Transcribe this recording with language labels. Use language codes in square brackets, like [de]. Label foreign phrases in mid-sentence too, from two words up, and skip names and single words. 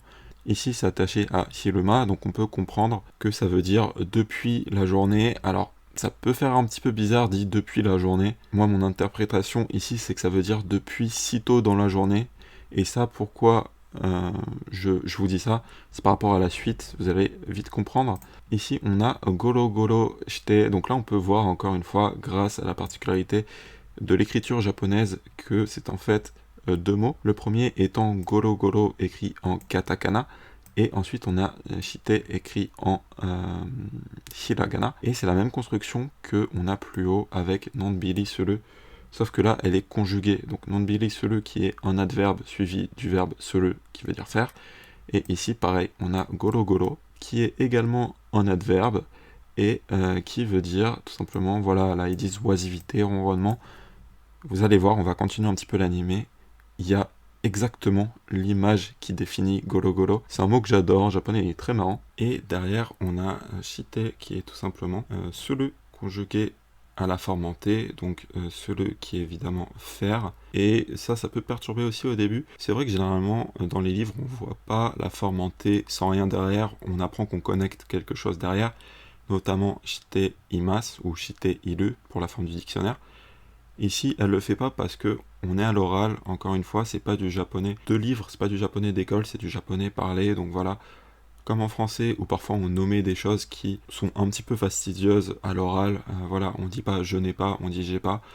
[fr] Ici c'est attaché à hiruma, donc on peut comprendre que ça veut dire depuis la journée. Alors Ça peut faire un petit peu bizarre dit depuis la journée. Moi, mon interprétation ici, c'est que ça veut dire depuis si tôt dans la journée. Et ça, pourquoi je vous dis ça, c'est par rapport à la suite, vous allez vite comprendre. Ici, on a [ja] ゴロゴロして. [fr] Donc là, on peut voir encore une fois, grâce à la particularité de l'écriture japonaise, que c'est en fait deux mots. Le premier étant [ja] ゴロゴロ [fr] écrit en katakana. Et ensuite, on a shite écrit en hiragana. Et c'est la même construction qu'on a plus haut avec [ja] のんびりする. [fr] Sauf que là, elle est conjuguée. Donc [ja] のんびりする [fr] qui est un adverbe suivi du verbe suru qui veut dire faire. Et ici, pareil, on a [ja] ゴロゴロ [fr] qui est également un adverbe et qui veut dire tout simplement, voilà, là ils disent oisivité, ronronnement. Vous allez voir, on va continuer un petit peu l'animé. Il y a exactement l'image qui définit [ja] ゴロゴロ. [fr] C'est un mot que j'adore, en japonais il est très marrant. Et derrière, on a shite qui est tout simplement suru conjugué à la forme en T, donc suru qui est évidemment faire. Et ça peut perturber aussi au début. C'est vrai que généralement, dans les livres, on voit pas la forme en T sans rien derrière. On apprend qu'on connecte quelque chose derrière, notamment [ja] しています [fr] ou [ja] している [fr] pour la forme du dictionnaire. Ici, elle le fait pas parce que on est à l'oral, encore une fois, c'est pas du japonais de livre, c'est pas du japonais d'école, c'est du japonais parlé, donc voilà. Comme en français, où parfois on nommait des choses qui sont un petit peu fastidieuses à l'oral, voilà, on dit pas je n'ai pas, on dit j'ai pas.